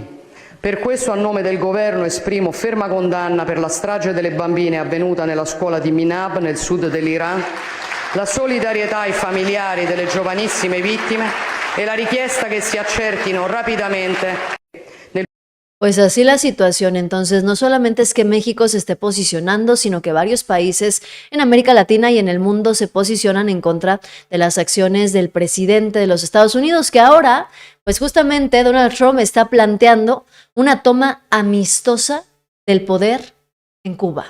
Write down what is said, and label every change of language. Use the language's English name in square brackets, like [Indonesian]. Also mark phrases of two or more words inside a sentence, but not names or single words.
[Italian] Per questo a nome del governo esprimo ferma condanna per la strage delle bambine avvenuta nella scuola di Minab nel sud dell'Iran, la solidarietà ai familiari delle giovanissime vittime e la richiesta che si accertino rapidamente. [Spanish] Pues así la situación. Entonces, no solamente es que México se esté posicionando, sino que varios países en América Latina y en el mundo se posicionan en contra de las acciones del presidente de los Estados Unidos, que ahora, pues justamente Donald Trump está planteando una toma amistosa del poder en Cuba.